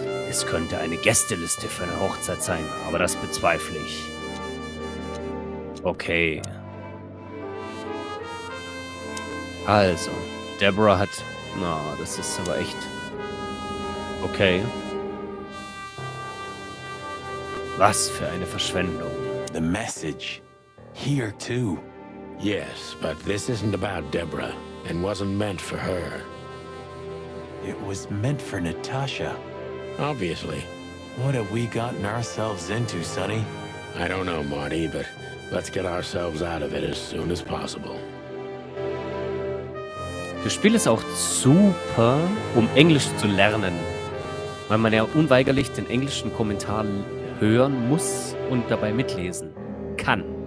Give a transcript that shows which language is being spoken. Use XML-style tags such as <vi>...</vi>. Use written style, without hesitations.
<de>Es könnte eine Gästeliste für eine Hochzeit sein, aber das bezweifle ich. Okay. Also, Deborah hat... Na, das ist aber echt... Okay. Was für eine Verschwendung.</de> <en>The message. Here, too. Yes, but this isn't about Deborah, and wasn't meant for her. It was meant for Natasha. Obviously. What have we gotten ourselves into, Sonny? I don't know, Marty, but let's get ourselves out of it as soon as possible.</en> <de>Das Spiel ist auch super, um Englisch zu lernen. Weil man ja unweigerlich den englischen Kommentar hören muss und dabei mitlesen kann.</de>